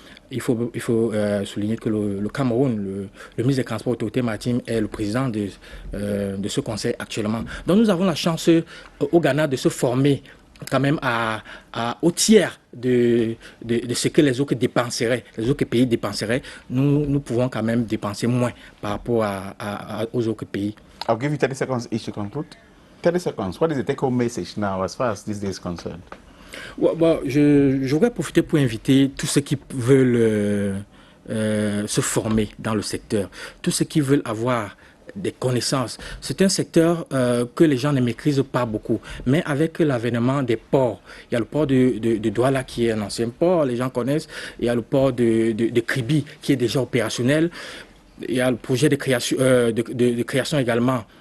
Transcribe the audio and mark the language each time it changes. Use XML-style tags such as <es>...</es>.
<fr>Il faut souligner que le Cameroun, le ministre des Transports et Autorités maritimes, est le président de ce conseil actuellement. Donc nous avons la chance au Ghana de se former quand même au tiers de ce que les autres dépenseraient, les autres pays dépenseraient. Nous pouvons quand même dépenser moins par rapport aux autres pays.</fr> <en>I'll give you 30 seconds each to conclude. 30 seconds. What is the take-home message now as far as this day is concerned?</en> <fr>Bon, je voudrais profiter pour inviter tous ceux qui veulent se former dans le secteur, tous ceux qui veulent avoir des connaissances. C'est un secteur que les gens ne maîtrisent pas beaucoup, mais avec l'avènement des ports, il y a le port de Douala qui est un ancien port, les gens connaissent, il y a le port de Kribi qui est déjà opérationnel, il y a le projet de création également.</fr>